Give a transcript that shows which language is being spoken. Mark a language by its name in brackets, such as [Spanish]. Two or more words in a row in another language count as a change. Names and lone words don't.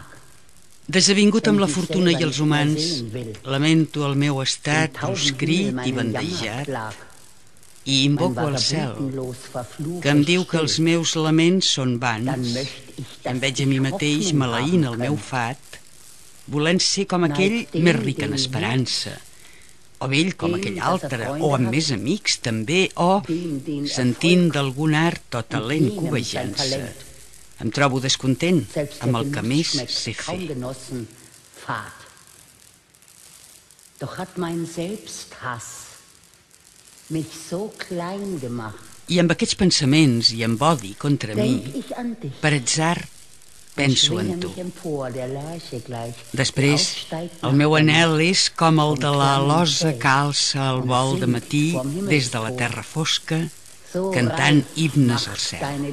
[Catalan] Desavingut amb la fortuna i els humans, lamento el meu estat proscrit i bandejat i invoco al cel, que em diu que els meus laments són vans, i em veig a mi mateix maleint el meu fat. volent ser com aquell més ric en esperança, o vell com aquell altre, o amb més amics també, o sentint d'algun art o talent covejant-se. Em trobo descontent amb el que més sé fer. [German] Doch hat mein Selbsthass mich so klein gemacht. [Catalan] I amb aquests pensaments i amb odi contra mi, per atzar, penso en tu. Després, el meu anhel és com el de la alosa que alça al vol de matí des de la terra fosca, cantant himnes al cel.